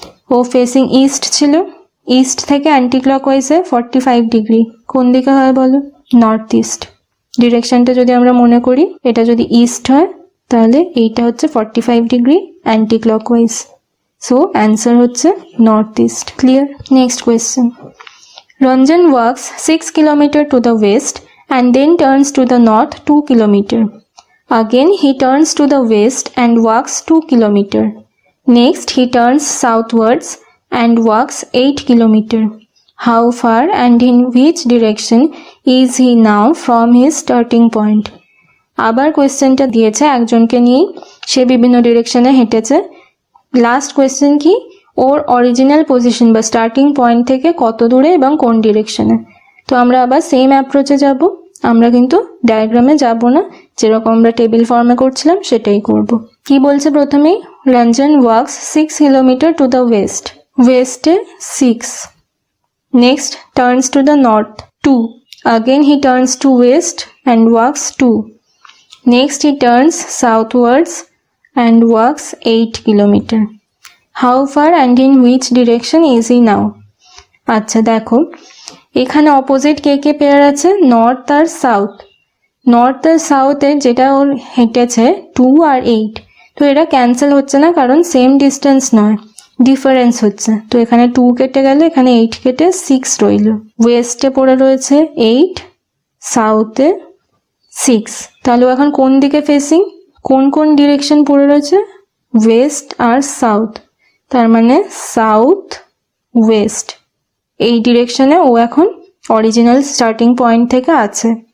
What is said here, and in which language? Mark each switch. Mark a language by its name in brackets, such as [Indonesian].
[Bangla] ও facing east ছিল, east থেকে anti ক্লকওয়াইজে 45 degree কোন দিকে হয় বলো, নর্থ ইস্ট। ডিরেকশনটা যদি আমরা মনে করি, এটা যদি ইস্ট হয় তাহলে এইটা হচ্ছে 45 degree anti clockwise. So answer হচ্ছে north east. Clear? Next question. [English] Ranjan walks 6 km to the west and then turns to the north 2 km. Again he turns to the west and walks 2 km. Next he turns southwards and walks 8 km. How far and in which direction is he now from his starting point? [Bangla] আবার কোয়েশ্চেনটা দিয়েছে একজনকে নিয়ে, সে বিভিন্ন ডিরেকশনে হেঁটেছে। Last question কি, ওর original position বা starting point থেকে কত দূরে এবং কোন ডিরেকশনে। তো আমরা আবার সেম অ্যাপ্রোচে যাব, আমরা কিন্তু ডায়াগ্রামে যাব না, যেরকম আমরা টেবিল ফর্মে করছিলাম সেটাই করব। কি বলছে প্রথমেই, [English] Ranjan walks 6 kilometre to the west, [Bangla] ওয়েস্টে 6, [English] Next turns to the north 2, again he turns to west and walks 2, next he turns southwards and walks 8 kilometer. How far and in which direction is he now? [Bangla] আচ্ছা দেখো এখানে opposite কে কে pair আছে, north আর south. North আর সাউথে যেটা ওর হেঁটেছে 2 আর 8, তো এটা cancel হচ্ছে না কারণ সেম ডিস্টেন্স নয়, ডিফারেন্স হচ্ছে। তো এখানে 2 কেটে গেল, এখানে 8 কেটে 6 রইল। ওয়েস্টে পড়ে রয়েছে 8, সাউথে 6, তাহলে এখন কোন দিকে ফেসিং, কোন কোন ডিরেকশন পড়ে রয়েছে, ওয়েস্ট আর সাউথ, তার মানে সাউথ ওয়েস্ট, এই ডিরেকশনে ও এখন অরিজিনাল স্টার্টিং পয়েন্ট থেকে আছে।